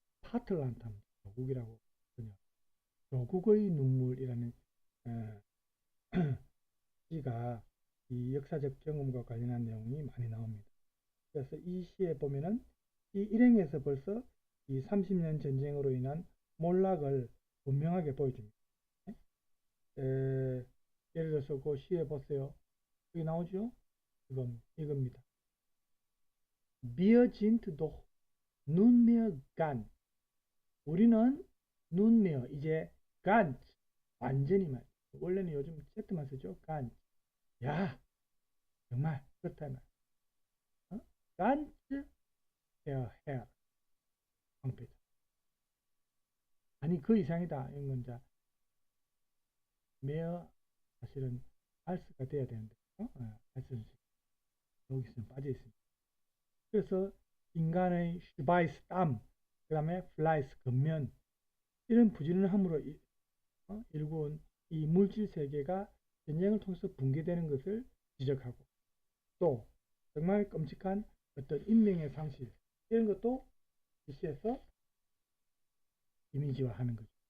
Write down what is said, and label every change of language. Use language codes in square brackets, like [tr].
[ko] 파틀란트 하면 조국이라고 번역. 조국의 눈물이라는 시가 이 역사적 경험과 관련한 내용이 많이 나옵니다. 그래서 이 시에 보면은 이 일행에서 벌써 이 30년 전쟁으로 인한 몰락을 분명하게 보여줍니다. 예를 들어서 그 시에 보세요. 여기 나오죠? 이겁니다. [de] Wir sind doch nunmehr ganz. [ko] 우리는 nunmehr 이제 ganz 완전히 말. 원래는 요즘 Z만 쓰죠. ganz. 야 정말 그렇다 말. [de] ganz der Herr [ko] 황폐자. 아니 그 이상이다. 이런 건 이제 mehr 사실은 알스가 돼야 되는데 알스는 여기서는 빠져 있습니다. 그래서 인간의 슈바이스 땀, 그 다음에 플라이스 겉면 이런 부지런함으로 일구온 이 물질 세계가 전쟁을 통해서 붕괴되는 것을 지적하고 또 정말 끔찍한 어떤 인명의 상실 이런 것도 시에서 이미지화하는 거죠.